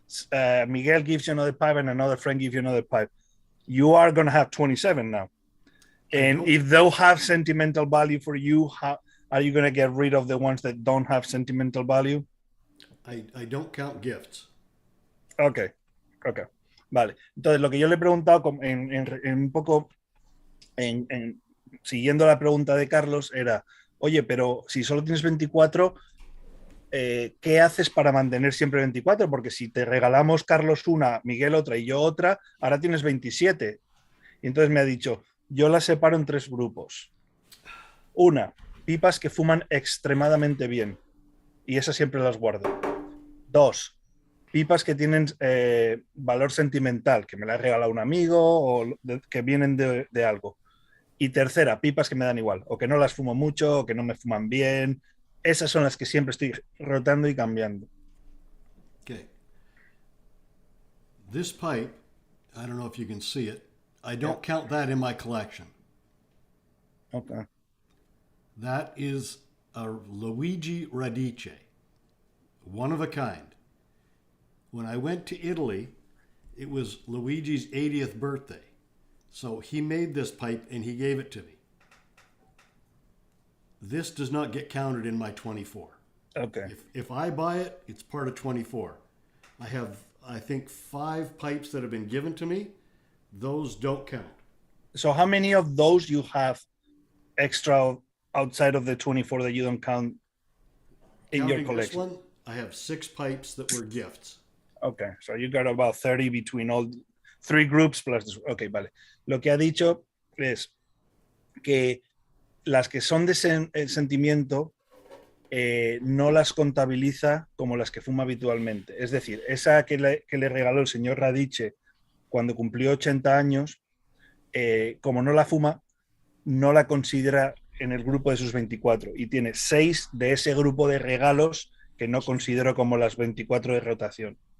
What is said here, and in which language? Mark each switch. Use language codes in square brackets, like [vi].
[en] Miguel gives you another pipe and another friend gives you another pipe. You are going to have 27 now. And if they'll have sentimental value for you, how are you going to get rid of the ones that don't have sentimental value? I don't count gifts. Okay. Vale. [es] Entonces, lo que yo le he preguntado un poco siguiendo la pregunta de Carlos era, oye, pero si solo tienes 24, ¿qué haces para mantener siempre 24? Porque si te regalamos Carlos una, Miguel otra y yo otra, ahora tienes 27. Y entonces me ha dicho, yo las separo en 3 grupos. Una, pipas que fuman extremadamente bien. Y esas siempre las guardo. 2, pipas que tienen valor sentimental, que me las ha regalado un amigo o que vienen de algo. Y tercera, pipas que me dan igual, o que no las fumo mucho, o que no me fuman bien. Esas son las que siempre estoy rotando y cambiando. [en] Okay. This pipe, I don't know if you can see it. I don't count that in my collection. Okay. That is a Luigi Radice, one of a kind. When I went to Italy, it was Luigi's 80th birthday. So he made this pipe and he gave it to me. This does not get counted in my 24. Okay. If I buy it, it's part of 24. I have, I think, 5 pipes that have been given to me. Those don't count. So how many of those you have extra outside of the 24 that you don't count in your collection? This one, I have 6 pipes that were gifts. Okay, so you got about 30 between all 3 groups plus this. Okay, vale. [es] Lo que ha dicho es que las que son de sentimiento no las contabiliza como las que fuma habitualmente. Es decir, esa que le regaló el señor Radice cuando cumplió 80 años, como no la fuma, no la considera en el grupo de sus 24 y tiene 6 de ese grupo de regalos que no considero como las 24 de rotación.